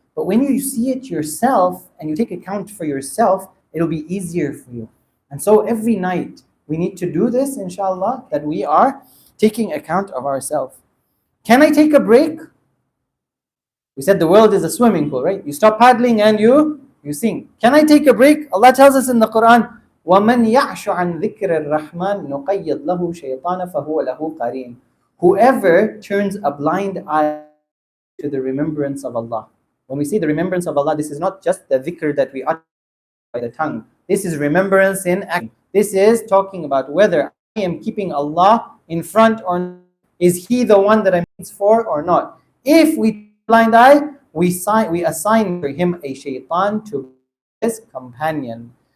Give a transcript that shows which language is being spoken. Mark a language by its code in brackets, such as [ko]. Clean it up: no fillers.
[en] But when you see it yourself and you take account for yourself, it'll be easier for you. And so every night we need to do this, inshallah, that we are taking account of ourselves. Can I take a break? We said the world is a swimming pool, right? You stop paddling and you sing. Can I take a break? Allah tells us in the Quran, [ar] وَمَنْ يَعْشُ عَنْ ذِكْرِ الرَّحْمَنِ نُقَيِّضْ لَهُ شَيْطَانًا فَهُوَ لَهُ قَرِينٌ. [en] Whoever turns a blind eye to the remembrance of Allah. When we say the remembrance of Allah, this is not just the dhikr that we utter by the tongue. This is remembrance in action. This is talking about whether I am keeping Allah in front or not. Is He the one that I'm for or not? If we turn a blind eye, we assign for him a shaitan to be his companion.